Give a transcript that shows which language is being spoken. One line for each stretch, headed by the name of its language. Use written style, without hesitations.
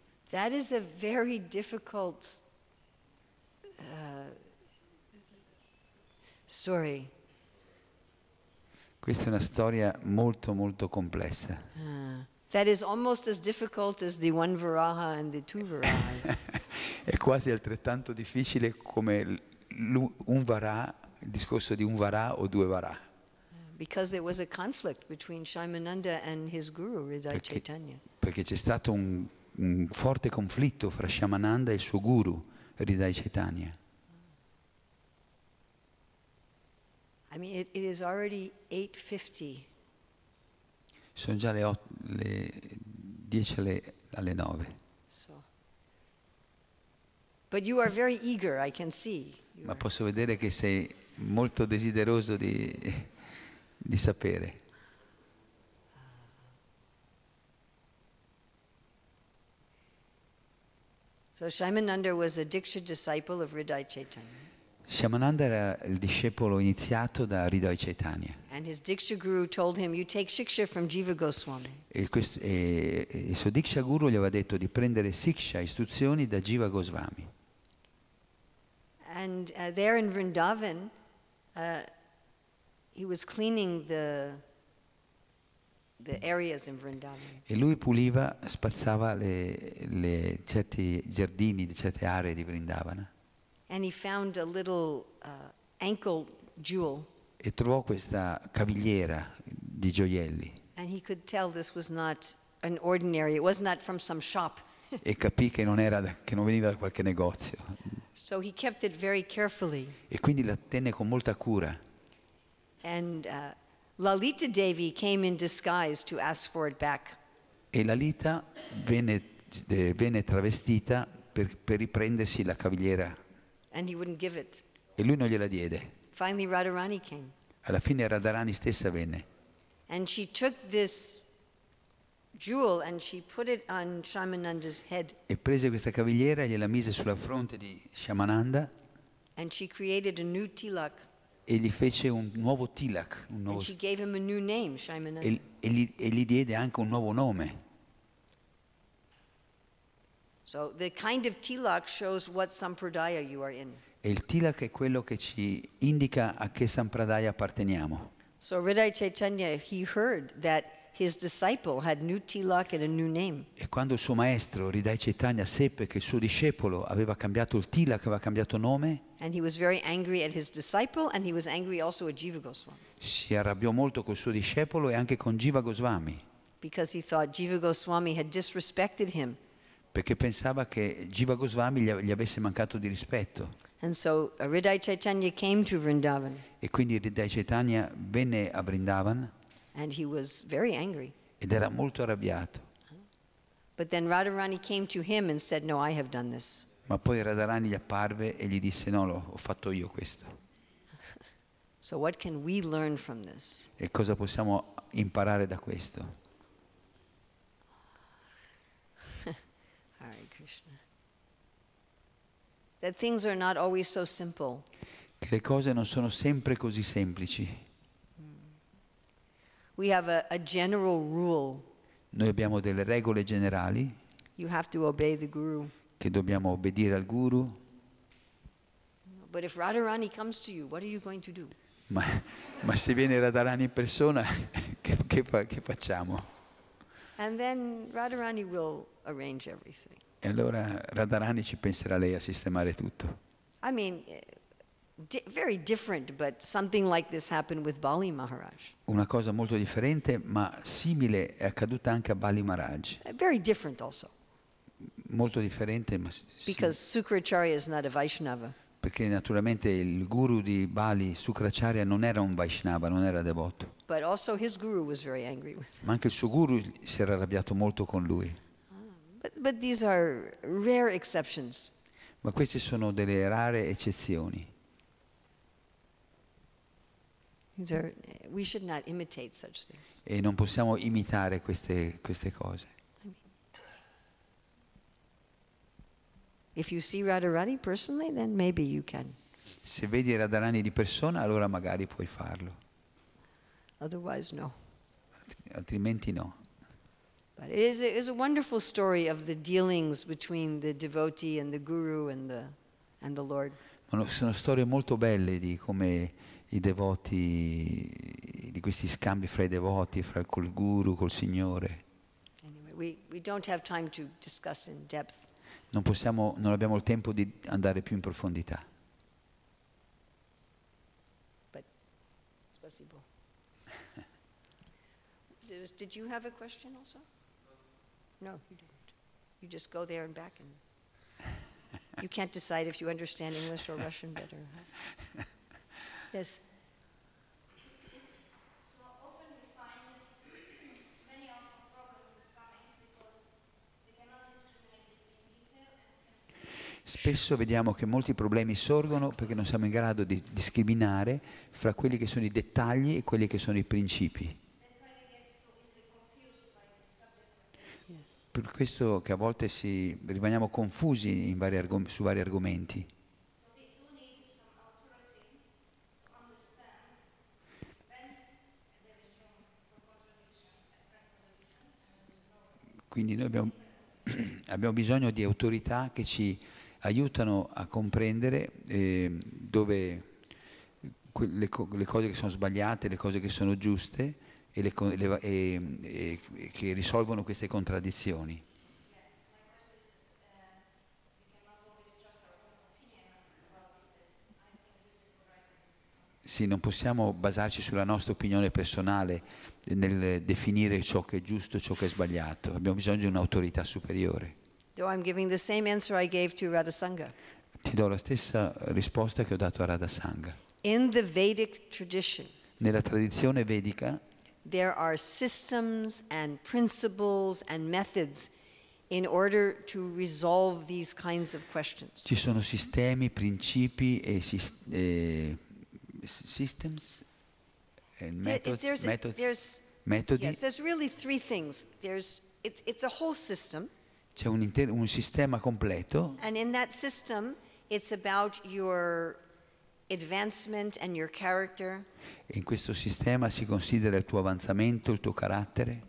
English: That is a very difficult story.
Italian: Questa è una storia molto molto complessa.
English: That is almost as difficult as the one Varaha and the two Varahas.
Italian: È quasi altrettanto difficile come un Vara, il discorso di un Vara o due Vara.
English: Because there was a conflict between Shaimananda and his guru, Hridaya Chaitanya.
Italian: Perché c'è stato un forte conflitto fra Shyamananda e il suo guru, Hridaya Chaitanya.
English: I mean, it is already 8:50.
Italian: Sono già le 10 alle 9.
English: So. But you are very eager, I can see.
Italian: Ma posso vedere che sei molto desideroso di sapere.
English: So Shaimananda was a Diksha disciple of Hridaya Chaitanya.
Italian: Shyamananda era il discepolo iniziato da Hridaya Chaitanya.
English: And his Diksha guru told him, you take Shiksha from Jiva Goswami.
Italian: E il suo Diksha Guru gli aveva detto di prendere Siksha, istruzioni da Jiva Goswami.
English: And there in Vrindavan, he was cleaning the areas in Vrindavan.
Italian: E lui puliva, spazzava certi giardini, certe aree di Vrindavana.
English: And he found a little ankle jewel.
Italian: E trovò questa cavigliera di gioielli.
English: And he could tell this was not an ordinary, it was not from some shop.
Italian: E capì che non veniva da qualche negozio.
English: So he kept it very carefully.
Italian: E quindi la tenne con molta cura.
English: And Lalita Devi came in disguise to ask for it back.
Italian: E Lalita venne travestita per riprendersi la cavigliera.
English: And he wouldn't give it.
Italian: E lui non gliela diede.
English: Finally Radharani came.
Italian: Alla fine Radharani stessa venne.
English: And she took this jewel and she put it on Shyamananda's head.
Italian: E prese questa cavigliera e gliela mise sulla fronte di Shyamananda.
English: And she created a new tilak.
Italian: E gli fece un nuovo tilak.
English: And she gave him a new name, Shyamananda.
Italian: E gli diede anche un nuovo nome.
English: So the kind of tilak shows what sampradaya you are in.
Italian: E il tilak è quello che ci indica a che sampradaya apparteniamo.
English: So Hridaya Chaitanya, he heard that his disciple had new tilak and a new name.
Italian: E quando il suo maestro, Hridaya Chaitanya, seppe che il suo discepolo aveva cambiato il tilak, aveva cambiato nome,
English: And he was very angry at his disciple, and he was angry also at Jiva Goswami.
Italian: si arrabbiò molto col suo discepolo e anche con Jiva Goswami,
English: Because he thought Jiva Goswami had disrespected him.
Italian: perché pensava che Jiva Goswami gli avesse mancato di rispetto.
English: And so Hridaya Chaitanya came to Vrindavan,
Italian: E quindi Hridaya Chaitanya venne a Vrindavan
English: and he was very angry.
Italian: ed era molto arrabbiato.
English: But then Radharani came to him and said, no, I have done this.
Italian: Ma poi Radharani gli apparve e gli disse: no, ho fatto io questo.
English: So what can we learn from this?
Italian: E cosa possiamo imparare da questo?
English: Hare Krishna. that things are not always so simple.
Italian: che le cose non sono sempre così semplici.
English: We have a general rule.
Italian: Noi abbiamo delle regole generali
English: You have to obey the guru.
Italian: che dobbiamo obbedire al guru,
English: But if Radharani comes to you, what are you going to do?
Italian: ma se viene Radharani in persona, che facciamo?
English: And then Radharani will arrange everything.
Italian: E allora Radharani ci penserà lei a sistemare tutto.
English: I mean, very different, but something like this happened with Bali Maharaj.
Italian: Una cosa molto differente, ma simile, è accaduta anche a Bali Maharaj.
English: Very different also,
Italian: Molto differente, ma
English: because Sukracharya is not a Vaishnava.
Italian: perché naturalmente il guru di Bali, Sukracharya, non era un Vaishnava, non era devoto.
English: But also his guru was very angry with him.
Italian: Ma anche il suo guru si era arrabbiato molto con lui.
English: But these are rare exceptions.
Italian: Ma queste sono delle rare eccezioni.
English: We should not imitate such things.
Italian: E non possiamo imitare queste cose.
English: If you see Radharani personally, then maybe you can.
Italian: Se vedi Radharani di persona, allora magari puoi farlo.
English: Otherwise, no.
Italian: Altrimenti no.
English: But it is a wonderful story of the dealings between the devotee and the guru and the Lord.
Italian: Ma sono storie molto belle di come i devoti, di questi scambi fra i devoti, col guru, col Signore.
English: Anyway, we don't have time to discuss in depth.
Italian: Non abbiamo il tempo di andare più in profondità.
English: But
Russian: spasibo.
English: Did you have a question also? No, you didn't. You just go there and back, and you can't decide if you understand English or Russian better. Huh? Yes. So often we find many of the problems coming because we cannot discriminate between detail and principle.
Italian: Spesso vediamo che molti problemi sorgono perché non siamo in grado di discriminare fra quelli che sono i dettagli e quelli che sono i principi. Per questo che a volte rimaniamo confusi su vari argomenti. Quindi noi abbiamo bisogno di autorità che ci aiutano a comprendere dove le cose che sono sbagliate, le cose che sono giuste e che risolvono queste contraddizioni. Sì, non possiamo basarci sulla nostra opinione personale nel definire ciò che è giusto e ciò che è sbagliato. Abbiamo bisogno di un'autorità superiore.
English: Though I'm giving the same answer I gave to Radha Sangha.
Italian: Ti do la stessa risposta che ho dato a Radha Sangha.
English: In the Vedic tradition,
Italian: Nella tradizione vedica
English: there are systems and principles and methods in order to resolve these kinds of questions.
Italian: ci sono sistemi, principi e
English: systems and
Italian: metodi.
English: Yes, there's really three things. It's a whole system,
Italian: C'è un sistema completo
English: and in that system, it's about your advancement and your character.
Italian: e in questo sistema si considera il tuo avanzamento, il tuo carattere,